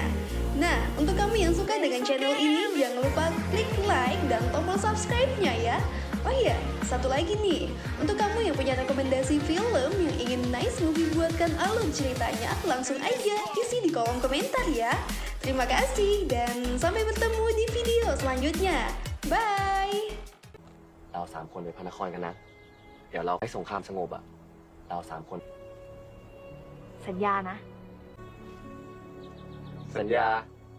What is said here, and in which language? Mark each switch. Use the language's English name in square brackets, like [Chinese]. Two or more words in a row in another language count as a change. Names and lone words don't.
[Indonesian] Nah, untuk kamu yang suka dengan channel ini jangan lupa klik like dan tombol subscribe-nya ya. Oh iya, satu lagi nih, untuk kamu yang punya rekomendasi film yang ingin Nice Movie buatkan alur ceritanya, langsung aja isi di kolom komentar ya. Terima kasih dan sampai bertemu di video selanjutnya. Bye! [Thai] เราสามคนไปพระนครกันนะ เดี๋ยวเราให้สงครามสงบอะเราสามคน สัญญานะ สัญญา